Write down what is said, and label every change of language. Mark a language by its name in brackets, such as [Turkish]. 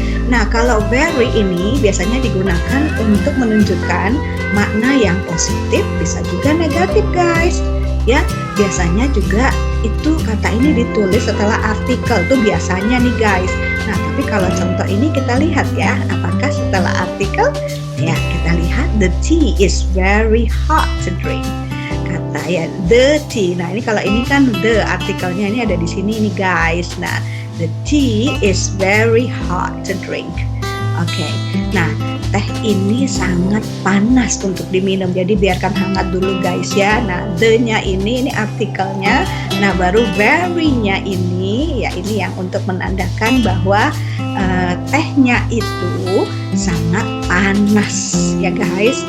[Indonesian] Nah, kalau very ini biasanya digunakan untuk menunjukkan makna yang positif, bisa juga negatif guys. Ya, biasanya juga itu kata ini ditulis setelah artikel tuh biasanya nih guys. Nah, tapi kalau contoh ini kita lihat ya, apakah setelah artikel? Ya, kita lihat [English] the tea is very hot to drink. [Indonesian] Kata ya [English] the tea. [Indonesian] Nah, ini kalau ini kan the artikelnya ini ada di sini nih guys. [English] Nah, the tea is very hot to drink. Oke. [Indonesian] Nah, teh ini sangat panas untuk diminum. Jadi biarkan hangat dulu guys ya. Nah, the-nya ini artikelnya. Nah, baru very-nya ini ya, ini yang untuk menandakan bahwa tehnya itu sangat panas ya guys.